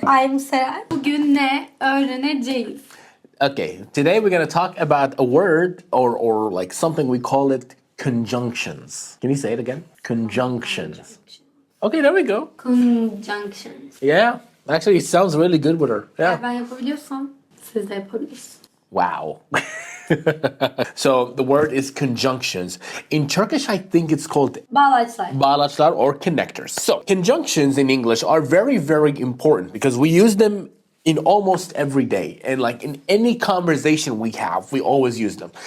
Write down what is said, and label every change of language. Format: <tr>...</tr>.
<en>I'm</en> <tr>Seren. Bugün ne öğreneceğiz?</tr> <en>Okay, today we're going to talk about a word or like something we call it conjunctions. Can you say it again? Conjunctions. Okay, there we go. Conjunctions. Yeah, actually it sounds really good with her. Yeah.</en> <tr>Eğer ben yapabiliyorsam siz de yapabilirsiniz.</tr> <en>Wow. So the word is conjunctions. In Turkish, I think it's called</en> <tr>Bağlaçlar.</tr> <en>bağlaçlar or connectors. So conjunctions in English are very, very important because we use them in almost every day. And like in any conversation we have, we always use them.</en>